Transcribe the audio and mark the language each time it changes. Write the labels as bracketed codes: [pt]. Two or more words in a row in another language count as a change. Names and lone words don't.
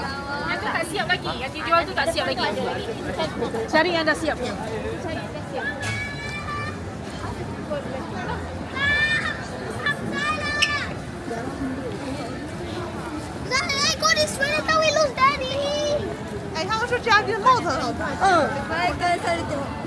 [ms] Yang tu tak siap lagi, yang dia jual tu tak siap lagi. Cari yang dah siapnya. Cari yang dah siap. [en] I got this when I thought we lost daddy. [zh] 哎，他们说这家店的帽子很好看。 [ja] 毎回されても。